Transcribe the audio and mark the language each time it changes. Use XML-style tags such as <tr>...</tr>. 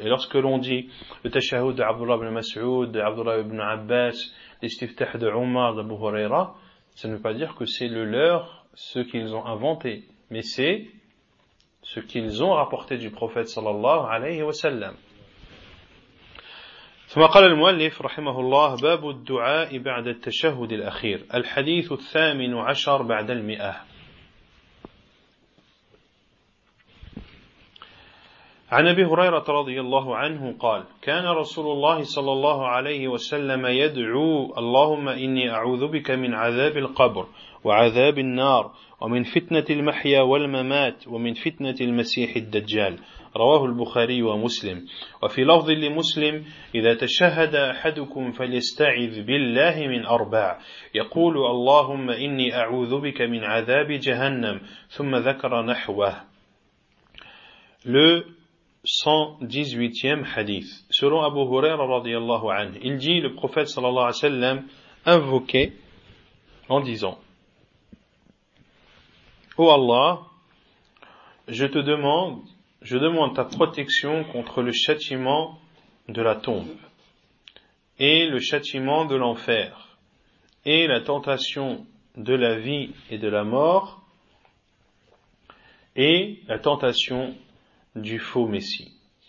<fr>Et lorsque l'on dit le tashahhud d'Abdullah ibn Mas'ud, d'Abdullah ibn Abbas, l'istiftah de Omar, d'Abu Huraira, ça ne veut pas dire que c'est le leur, ce qu'ils ont inventé, mais c'est ce qu'ils ont rapporté du prophète</fr> <ar>sallallahu alayhi wa sallam. ثم قال المؤلف رحمه الله باب الدعاء بعد التشهد الأخير الحديث الثامن عشر بعد المئة. عن أبي هريرة رضي الله عنه قال كان رسول الله صلى الله عليه وسلم يدعو اللهم إني أعوذ بك من عذاب القبر وعذاب النار ومن فتنة المحيا والممات ومن فتنة المسيح الدجال رواه البخاري ومسلم وفي لفظ لمسلم إذا تشهد أحدكم فليستعذ بالله من أربع يقول اللهم إني أعوذ بك من عذاب جهنم ثم ذكر نحوه.</ar> <fr>Le 118e hadith. Selon Abu Huraira</fr> <ar>رضي الله عنه,</ar> <fr>il dit le prophète</fr> <ar>صلى الله عليه وسلم</ar> <fr>invoqué en disant: Ô Allah, je demande ta protection contre le châtiment de la tombe et le châtiment de l'enfer et la tentation de la vie et de la mort et la tentation du faux messie.</fr>